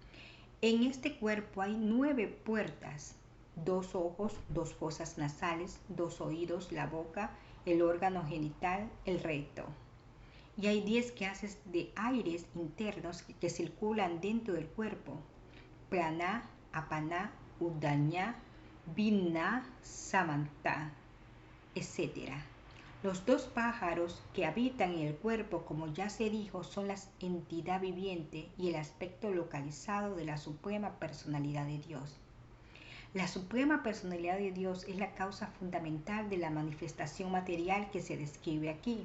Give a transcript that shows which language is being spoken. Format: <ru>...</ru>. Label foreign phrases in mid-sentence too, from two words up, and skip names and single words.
<es>En este cuerpo hay 9 puertas: 2 ojos, 2 fosas nasales, 2 oídos, la boca, el órgano genital, el recto. Y hay 10 clases de aires internos que circulan dentro del cuerpo: prana, apana, udana, vina, samanta, etc. Los 2 pájaros que habitan en el cuerpo, como ya se dijo, son la entidad viviente y el aspecto localizado de la Suprema Personalidad de Dios. La Suprema Personalidad de Dios es la causa fundamental de la manifestación material que se describe aquí.</es>